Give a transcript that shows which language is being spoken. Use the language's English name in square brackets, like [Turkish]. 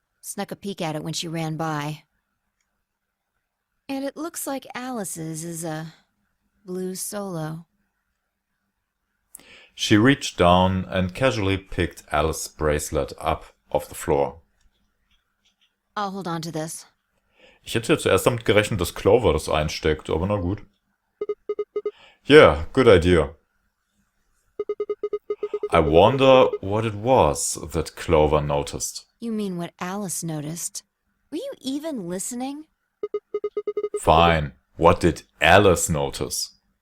[English] Snuck a peek at it when she ran by. And it looks like Alice's is a blue solo. She reached down and casually picked Alice's bracelet up off the floor. I'll hold on to this. [German] Ich hätte ja zuerst damit gerechnet, dass Clover das einsteckt, aber na gut. [English] Yeah, good idea. I wonder what it was that Clover noticed. You mean what Alice noticed? Were you even listening? Fine. What did Alice notice?